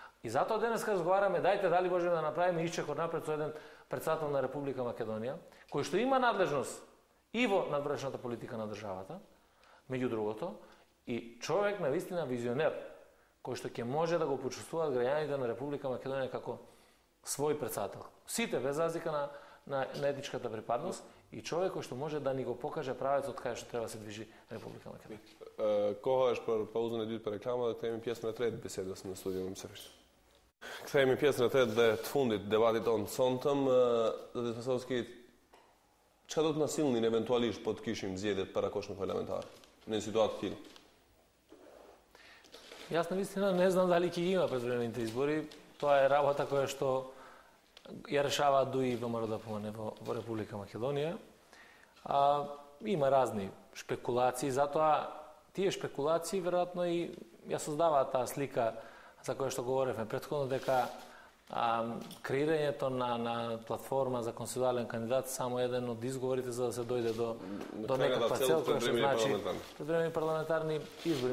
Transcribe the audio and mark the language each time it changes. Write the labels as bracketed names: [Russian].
[Macedonian] И затоа денес разговараме, дајте дали можеме да направиме исчек напред со еден председател на Република Македонија, кој што има надлежност и во надвршната политика на државата, меѓу другото, и човек навистина визионер, кој што ќе може да го почувствуваат граѓаните на Република Македонија како свој председател. Сите, без разлика на етничката припадност, и човек кој што може да ни го покаже правецот кај што треба се движи Република Македонија. [Albanian] Koha është për pauzën e dytë për reklama dhe kthehemi pjesën e tretë bisedës në studio më sërish. Kthehemi pjesën e tretë dhe të fundit debatit tonë sonëm, Zoti Spasovski, çfarë do të na sillnin eventualisht po të kishim zgjedhjet parakoshme parlamentare në një situatë të tillë? [Macedonian] Јас навистина не знам дали ќе има предвремените избори. Тоа е работа која што ја решава ДУИ и ВМРО ДПМН во Република Македонија. Има разни шпекулации, затоа тие шпекулации веројатно и ја создаваат таа слика за која што говоревме претходно, дека креирањето на платформа за консензуален кандидат само еден од изговорите за да се дојде до некаква цел која што значи предвремени парламентарни избори.